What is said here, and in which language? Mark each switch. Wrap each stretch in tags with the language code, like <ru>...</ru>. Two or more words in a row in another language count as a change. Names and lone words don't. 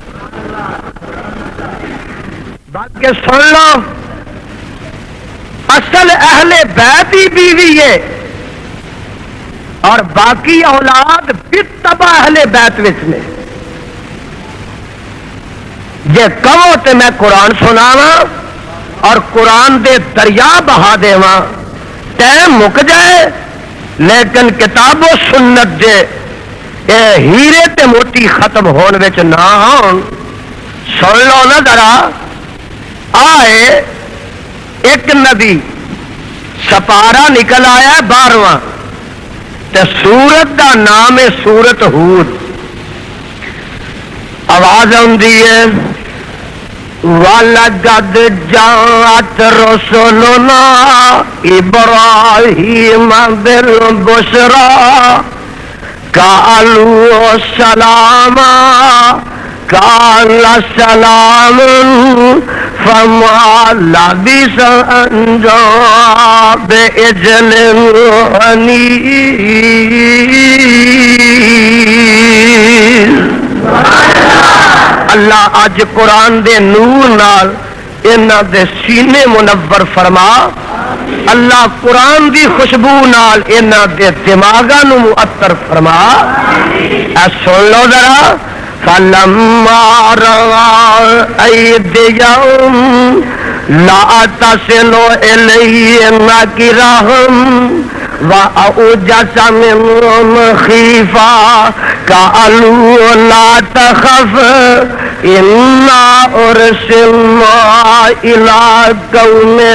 <pa>بلکہ سن لو، اصل اہل بیت ہی بیوی ہے اور باقی اولاد بالطبع اہل بیت وچ نے۔ جے کہو تے میں قرآن سناواں اور قرآن دے دریا بہا دیواں، ٹائم مک جائے، لیکن کتاب و سنت دے اے ہیرے تے موتی ختم ہون وچ نہ ہون۔ سن لو نا ذرا، آئے ایک نبی سپارہ نکل آیا 12واں تے سورت دا نام ہے سورت ہود۔ آواز آندی ہے</pa> <ar>وَلَقَدْ جَاءَتْ رُسُلُنَا إِبْرَاهِيمَ بِالْبُشْرَىٰ قَالُوا سَلَامًا قَالَ سَلَامٌ فَمَا لَبِثَ أَن جَاءَ بِعِجْلٍ حَنِيذٍ۔</ar> <pa>اللہ اج قرآن دے نور نال انہاں دے سینے منور فرما، اللہ قرآن دی خوشبو نال انہاں دے دماغاں نو معطر فرما۔ اے سن لو ذرا،</pa> <ar>فَلَمَّا رَأَوْا أَيْدِيَهُمْ لَا تَصِلُ إِلَيْهِمْ نَكِرَهُمْ وَأَوْجَسَ مِنْهُمْ خِيفَةً قَالُوا لَا تَخَفْ إِنَّا أُرْسِلْنَا إِلَىٰ قَوْمِ</ar>